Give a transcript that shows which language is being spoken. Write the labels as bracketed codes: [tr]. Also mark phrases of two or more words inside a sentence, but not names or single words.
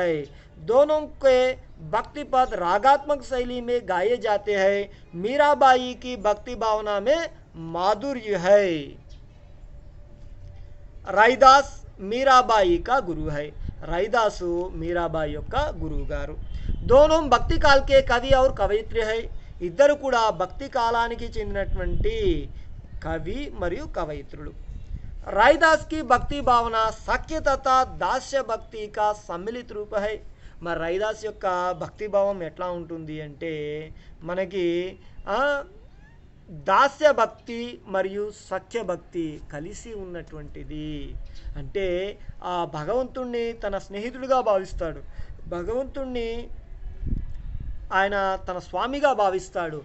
[hi] दोनों के भक्ति पद रागात्मक शैली में गाए जाते हैं. मीराबाई की भक्ति भावना में माधुर्य है. रैदास मीराबाई का गुरु है. [te] रैदासु मीराबाई యొక్క గురువు గారు. [hi] दोनों भक्ति काल के कवि और कवयित्री है. [te] ఇద్దరు కూడా భక్తి కాలానికి చెందినటువంటి కవి మరియు కవయిత్రులు. [hi] रैदास की भक्ति भावना साक्य तथा दास्य भक्ति का सम्मिलित रूप है. [te] మరి రైదాస్ యొక్క భక్తి భావం ఎట్లా ఉంటుంది అంటే మనకి దాస్య భక్తి మరియు సఖ్య భక్తి కలిసి ఉన్నటువంటిది. అంటే ఆ భగవంతుణ్ణి తన స్నేహితుడిగా భావిస్తాడు, భగవంతుణ్ణి ఆయన తన స్వామిగా భావిస్తాడు.